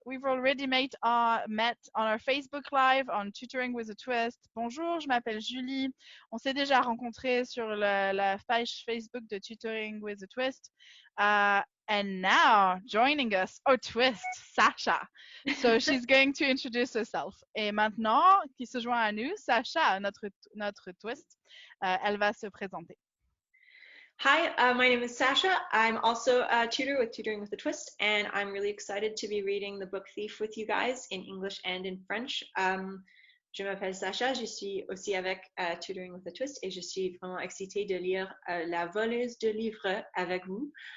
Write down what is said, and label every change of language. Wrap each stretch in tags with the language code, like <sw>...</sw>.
<en>We've already met on our Facebook Live on Tutoring with a Twist.</en> <fr>Bonjour, je m'appelle Julie. On s'est déjà rencontrés sur la page Facebook de Tutoring with a Twist.</fr> <en>And now, joining us, oh twist, Sasha. So she's going to introduce herself.</en> <fr>Et maintenant, qui se joint à nous, Sasha, notre twist, elle va se présenter.</fr> <en>Hi, my name is Sasha. I'm also a tutor with Tutoring with a Twist, and I'm really excited to be reading the book Thief with you guys in English and in French.</en> <fr>Je m'appelle Sasha, je suis aussi avec Tutoring with a Twist et je suis vraiment excitée de lire La voleuse de livres avec vous.</fr>